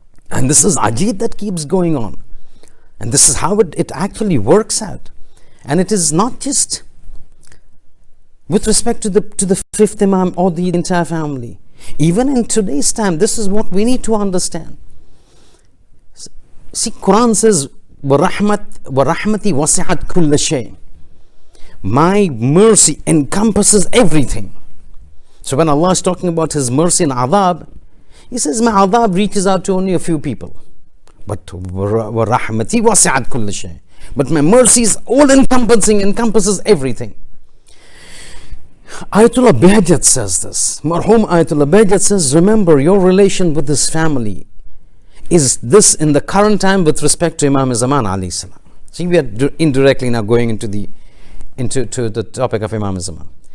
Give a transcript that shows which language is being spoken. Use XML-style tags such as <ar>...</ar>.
<en>And this is ajit that keeps going on. And this is how it actually works out. And it is not just with respect to the 5th Imam or the entire family. Even in today's time, this is what we need to understand. See, Quran says,</en> <ar>وَرَحْمَتِي وَسِعَتْ كُلَّ شَيْءٍ.</ar> <en>My mercy encompasses everything. So when Allah is talking about His mercy and adhab, He says, my adhab reaches out to only a few people. But</en> <ar>وَرَحْمَتِي وَسِعَتْ كُلَّ شَيْءٍ.</ar> <en>But my mercy is all encompassing, encompasses everything. Ayatollah Bahjat says this. Marhum Ayatollah Bahjat says, remember your relation with this family is this in the current time with respect to Imam Zaman alayhi salam. See, we are indirectly now going into the topic of Imam Zaman.</en>